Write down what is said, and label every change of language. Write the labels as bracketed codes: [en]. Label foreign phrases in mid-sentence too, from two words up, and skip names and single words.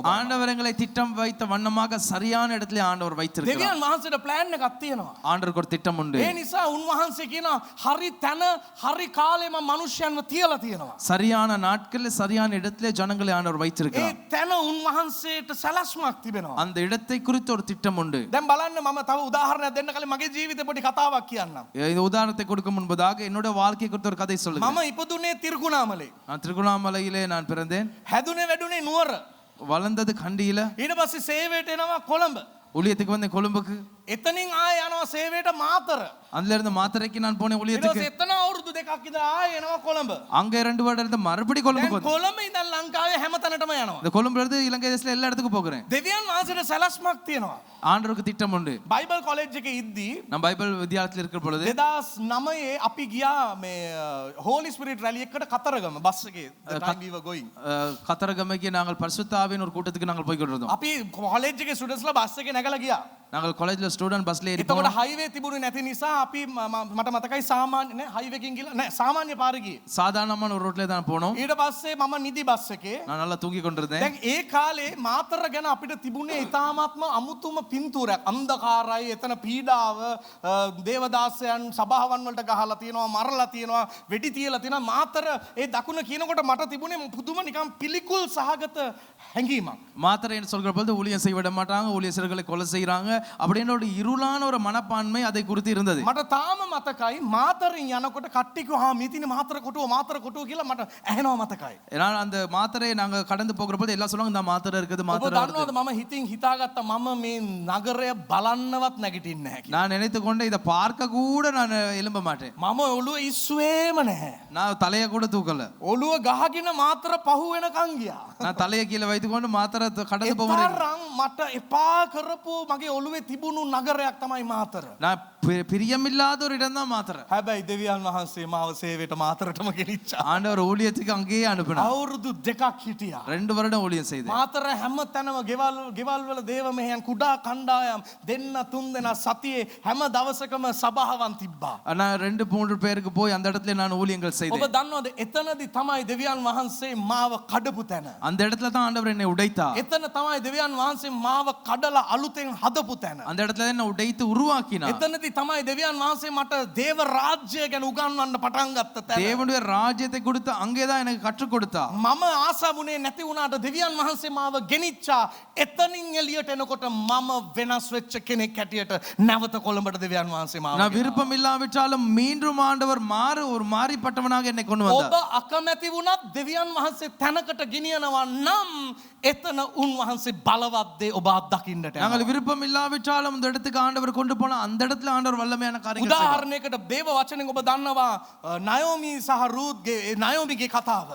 [si] ඔබ. [ta] ஆண்டவர் எங்களை திட்டம் வைத்த வண்ணமாக சரியான இடத்துல ஆண்டவர் வைத்திருக்கிறார். [si] දෙවියන් වහන්සේට plan එකක් තියෙනවා. [ta] ஆண்டவருக்கு ஒரு திட்டம் உண்டு. [si] ඒ නිසා උන්වහන්සේ කියනවා හරි තැන හරි කාලේ මම මිනිස්යන්ව තියලා තියෙනවා. [ta] சரியான நாட்கள்ல சரியான இடத்துல ஜனங்களை ஆண்டவர் [si] ඒ [ta] வைத்திருக்கிறார். [si] තැන උන්වහන්සේට සැලැස්මක් තිබෙනවා. [ta] அந்த இடத்தை குறித்து ஒரு திட்டம் உண்டு. [si] දැන් බලන්න මම තව උදාහරණයක් දෙන්න කලින් මගේ ජීවිතේ පොඩි කතාවක් කියන්නම්. [ta] இந்த உதாரணத்தை கொடுக்க முன்பதாக என்னோட வாழ்க்கை குறித்த ஒரு கதை சொல்லுங்க. [si] මම ඉපදුනේ තිරිකුණාමලේ. [ta] நான் திருகுணாமலையிலே நான் பிறந்தேன். [si] හැදුනේ වැඩුනේ නුවර. [ta] வளர்ந்தது கண்டியில. [si] ඊට පස්සේ සේවයට එනවා කොළඹ. [ta] ஊழியத்துக்கு வந்தேன் கொழும்புக்கு. [si] එතනින් ආය යනවා සේවයට මාතර. [ta] அதுல இருந்து மாத்தறைக்கு நான் போனேன் [si] ඊට [ta] ஊழியத்துக்கு. [si] පස්සේ එතන අවුරුදු දෙකක් ඉඳලා ආය එනවා කොළඹ. [ta] அங்க 2 வருடம் இருந்து மறுபடி கொழும்புக்கு [si] දැන් [ta] வந்தேன். [si] කොළඹ ඉඳන් லங்කාවේ හැම තැනටම යනවා. [ta] இந்த கொழும்புல இருந்து இலங்கை தேசத்துல எல்லா இடத்துக்கும் போகிறேன். [si] දෙවියන් වහන්සේට සැලැස්මක් තියෙනවා. [ta] ஆண்டவருக்கு திட்டம் உண்டு. [en] Bible college [si] එකේ ඉද්දී [ta] நான் பைபிள் வித்தியாலயத்தில் இருக்கிற பொழுது [si] 2009 අපි ගියා මේ [en] Holy Spirit rally [si] එකකට කතරගම බස් එකේ [en] the time we were going. [ta] கத்தரகமைக்கு நாங்கள் பரிசுத்த ஆவியின் ஒரு கூட்டத்துக்கு நாங்கள் போய் கொண்டிருந்தோம். [si] අපි කොලෙජ් එකේ ස්ටුඩන්ට්ස්ලා බස් එකේ නැගලා ගියා. [ta] நாங்கள் காலேஜ்ல [en] student busla [ta] ஏறி [si] එතකොට [ta] போனோம். [si] හයිවේ තිබුණේ නැති නිසා අපි මට මතකයි සාමාන්‍ය නෑ හයිවේ එකකින් ගිහලා නෑ සාමාන්‍ය පාරේ ගියේ. [ta] சாதாரணமான ஒரு ரோட்ல தான் போனோம். [si] ඊට පස්සේ මම නිදි බස් එකේ [ta] நான் நல்லா தூங்கி கொண்டிருந்தேன். [si] දැන් ඒ කාලේ මාතර ගැන අපිට තිබුණේ ඉතාමත්ම අමුතුම පින්තූරයක්. අන්ධකාරයි, එතන පීඩාව, දේවදාසයන් සභාවන් වලට ගහලා තියෙනවා, මරලා තියෙනවා, වෙඩි තියලා තියෙනවා. මාතර ඒ දකුණ කියනකොට මට තිබුණේ පුදුම නිකන් පිළිකුල් සහගත හැඟීමක්. [ta] மாத்திரை என்று சொல்கிற பொழுது ஊழியம் செய்ய விட மாட்டாங்க, ஊழியர்களை கொலை செய்யறாங்க அப்படின்னு ஒரு இருளான ஒரு மனப்பான்மை அதை குறித்து இருந்தது. [si] මට තාම මතකයි මාතරින් යනකොට කට්ටිය හා මිතින මාතර කොටුව කියලා මට ඇහෙනවා මතකයි. [ta] ஏன்னா அந்த மாத்திரையை நாங்க கடந்து போகிற பொழுது எல்லாம் சொல்லுவாங்க இந்த மாத்திரை இருக்குது [si] ඔබ [ta] மாத்திரை இருக்குது. [si] දන්නවද මම හිතින් හිතාගත්තා මම මේ නගරය බලන්නවත් නැගිටින්නේ නැහැ කියලා. [ta] நான் நினைத்து கொண்டு இதை பார்க்க கூட நான் எழும்ப மாட்டேன். [si] මම ඔළුව ඉස්සුවේම නැහැ. [ta] நான் தலையை கூட தூக்கல. [si] ඔළුව ගහගෙන මාතර පහු වෙනකන් ගියා. [ta] நான் தலையை கீழே வைத்துக்கொண்டு மாத்திரை கடந்து போகிறேன். [si] එතරම් මට එපා කරපු මගේ ඔළුව ඔළුවේ තිබුණු නගරයක් තමයි මාතර. [ta] நான் பிரியமில்லாத ஒரு இடம் தான் மாத்திர. [si] හැබැයි දෙවියන් වහන්සේ මාව සේවයට මාතරටම ගෙනිච්චා. [ta] ஆண்டவர் ஊழியத்துக்கு அங்கேயே அனுப்பினார். [si] අවුරුදු 2ක් හිටියා. [ta] 2 வருடம் ஊழியம் செய்தேன். [si] මාතර හැම තැනම ගෙවල් වල දේව මෙහෙයන් කුඩා කණ්ඩායම් දෙන්න තුන් දෙනා සතියේ හැම දවසකම සභාවන් තිබ්බා. [ta] நான் 2-3 பேருக்கு போய் அந்த இடத்துல நான் ஊழியங்கள் [si] ඔබ [ta] செய்தேன். [si] දන්නවද එතනදී තමයි දෙවියන් වහන්සේ මාව කඩපු තැන. [ta] அந்த இடத்துல தான் ஆண்டவர் என்னை உடைத்தார். [si] එතන තමයි දෙවියන් වහන්සේ මාව කඩලා අලුතෙන් හදපු තැන. [ta] அந்த இடத்துல தான் என்னை உடைத்து உருவாக்கினார். [si] එතනදී තමයි දෙවියන් වහන්සේ මට දේව රාජ්‍යය ගැන උගන්වන්න පටන් ගත්ත තැන. [ta] தேவனுடைய ராஜ்யத்தை கொடுத்து அங்கே தான் எனக்கு கற்றுக் கொடுத்தார். [si] මම ආසාවුනේ නැති වුණාට දෙවියන් වහන්සේ මාව ගෙනිච්චා. එතනින් එළියට එනකොට මම වෙනස් වෙච්ච කෙනෙක් හැටියට නැවත කොළඹට දෙවියන් වහන්සේ මාව [ta] நான் விருப்பம் இல்லாவிட்டாலும் மீண்டும் ஆண்டவர் ஒரு மாறிப்பட்டவனாக என்னை கொண்டு [si] ඔබ [ta] வந்தார். [si] අකමැති වුණත් දෙවියන් වහන්සේ තැනකට ගෙනියනවා නම් එතන උන්වහන්සේ බලවත් දේ ඔබ අත්දකින්නට යනවා. [ta] நாங்கள் விருப்பம் இல்லாவிட்டாலும் அந்த இடத்துக்கு ஆண்டவர் கொண்டு போனா அந்த இடத்துல ஆண்டவர் வல்லமையான காரியங்கள் செய்வார். [si] උදාහරණයකට දේව වචනෙන් ඔබ දන්නවා නයෝමි සහ රූත්ගේ නයෝමිගේ කතාව.